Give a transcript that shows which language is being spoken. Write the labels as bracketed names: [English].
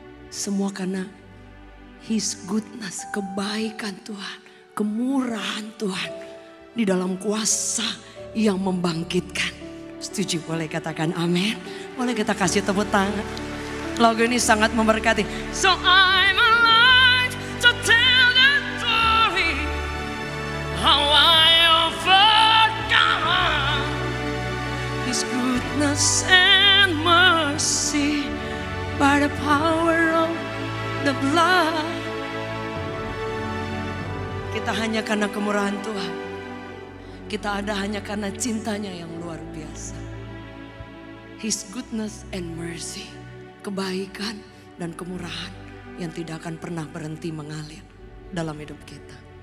[Indonesian] Semua karena His goodness, kebaikan Tuhan, kemurahan Tuhan di dalam kuasa yang membangkitkan. Setuju? Boleh katakan amin? Boleh kita kasih tepuk tangan? Lagu ini sangat memberkati. [English] So I'm alive to tell the story how I overcome His goodness and mercy by the power of the blood. [Indonesian] Kita hanya karena kemurahan Tuhan. Kita ada hanya karena cintanya yang luar biasa. [English] His goodness and mercy. [Indonesian] Kebaikan dan kemurahan yang tidak akan pernah berhenti mengalir dalam hidup kita.